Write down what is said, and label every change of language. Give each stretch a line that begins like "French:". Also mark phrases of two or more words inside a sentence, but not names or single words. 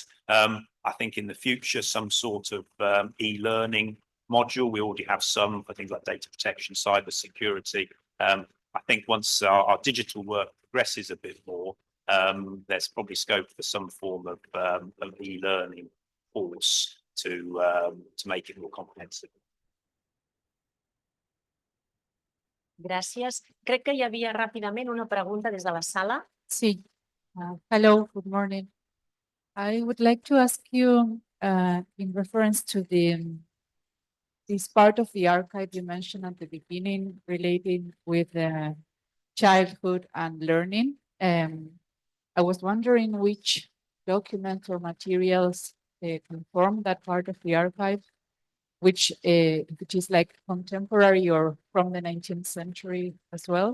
English: I think in the future, some sort of e-learning module. We already have some for things like data protection, cyber security. I think once our digital work progresses a bit more, there's probably scope for some form of e-learning course to make it more comprehensive.
Catalan: Gràcies. Crec que hi havia ràpidament una pregunta des de la sala. Sí.
English: Hello, good morning. I would like to ask you, in reference to this part of the archive you mentioned at the beginning, relating with childhood and learning. I was wondering which documents or materials can form that part of the archive, which is like contemporary or from the 19th century as well.